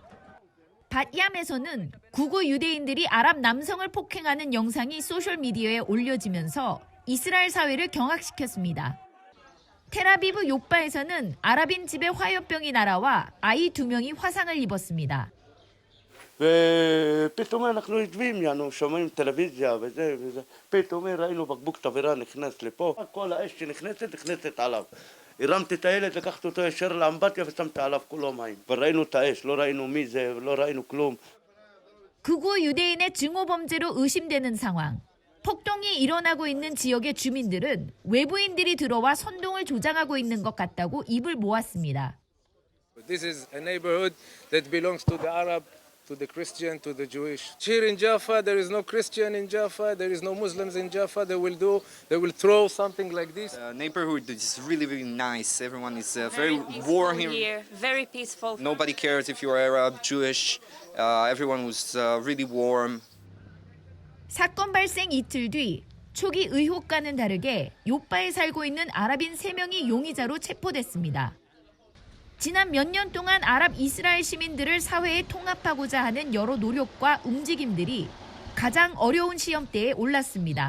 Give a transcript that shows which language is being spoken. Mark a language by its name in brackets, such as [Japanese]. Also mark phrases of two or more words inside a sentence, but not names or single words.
[Korean] 밧얌에서는 극우 유대인들이 아랍 남성을 폭행하는 영상이 소셜미디어에 올려지면서 이스라엘 사회를 경악시켰습니다. 텔아비브 요바에서는 아랍인 집에 화염병이 날아와 아이 2명이 화상을 입었습니다. [Hebrew] ופתאום אנחנו יושבים, שומעים טלוויזיה וזה, פתאום ראינו בקבוק תבערה נכנס לפה, כל האש שנכנסת, נכנסת עליו. הרמתי את הילד, לקחתי אותו ישר לאמבטיה ושמתי עליו כולו מים. וראינו את האש, לא ראינו מי זה, לא ראינו כלום. [Korean] 극우 유대인의 증오 범죄로 의심되는 상황. 폭동이 일어나고 있는 지역의 주민들은 외부인들이 들어와 선동을 조장하고 있는 것 같다고 입을 모았습니다. [English] This is a neighborhood that belongs to the Arab, to the Christian, to the Jewish. Here in Jaffa, there is no Christian in Jaffa, there is no Muslims in Jaffa. They will throw something like this. Neighborhood is really, really nice. Everyone is very warm here. Very peaceful. Nobody cares if you're Arab, Jewish. Everyone was really warm. [Korean] 사건 발생 이틀 뒤 초기 의혹과는 다르게 요바에 살고 있는 아랍인 3명이 용의자로 체포됐습니다. 지난 몇 년 동안 아랍 이스라엘 시민들을 사회에 통합하고자 하는 여러 노력과 움직임들이 가장 어려운 시험대에 올랐습니다.